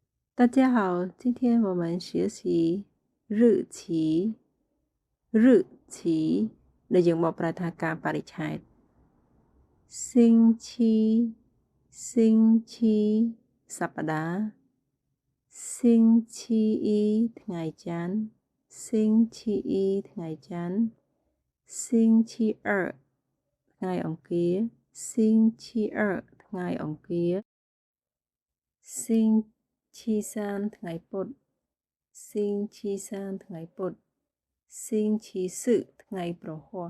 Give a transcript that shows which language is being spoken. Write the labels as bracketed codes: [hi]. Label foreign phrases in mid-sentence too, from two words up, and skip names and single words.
[zh] 大家好，今天我们学习日期。 [km] 日期ដែលយើងមកប្រើថាការបរិច្ឆេទ [zh] 星期星期 [km] សប្តាហ៍星期一ថ្ងៃច័ន្ទ星期一ថ្ងៃច័ន្ទ星期二ថ្ងៃអង្គារ星期二ថ្ងៃអង្គារ 星期三ថ្ងៃពុធ星期三ថ្ងៃពុធ星期四ថ្ងៃព្រហស្បតិ៍